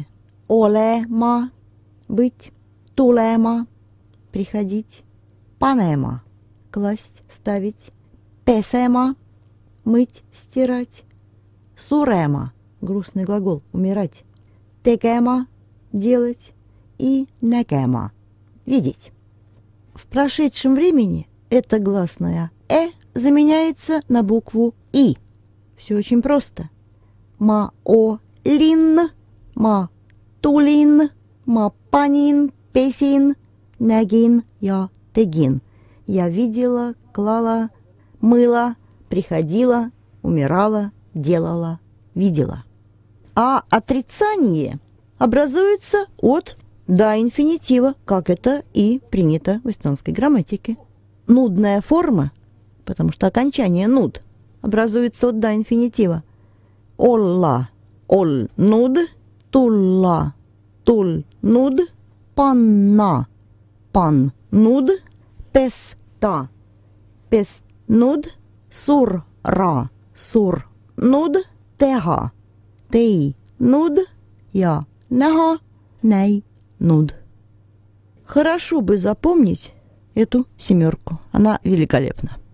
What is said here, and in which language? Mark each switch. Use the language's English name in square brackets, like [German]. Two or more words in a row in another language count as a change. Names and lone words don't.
[Russian] Олема – быть, тулема – приходить, панема – класть, ставить, песема – мыть, стирать, сурема – грустный глагол – умирать, текема – делать и некема – видеть. В прошедшем времени это гласное «э» заменяется на букву «и». Все очень просто. [Estonian] Ma olin, ma tulin, ma panin, pesin, nägin, ja, tegin. [Russian] Я видела, клала, мыла, приходила, умирала, делала, видела. А отрицание образуется от «да» инфинитива, как это и принято в эстонской грамматике. Нудная форма, потому что окончание «нуд» образуется от «да» инфинитива. [Estonian] Olla, ol, nud, tulla, tul, nud, panna, pan, nud, pesta, pest, nud, surra, sur, nud, teha, tei, nud, ja, näha, näi, nud. [Russian] Хорошо бы запомнить эту 7. Она великолепна.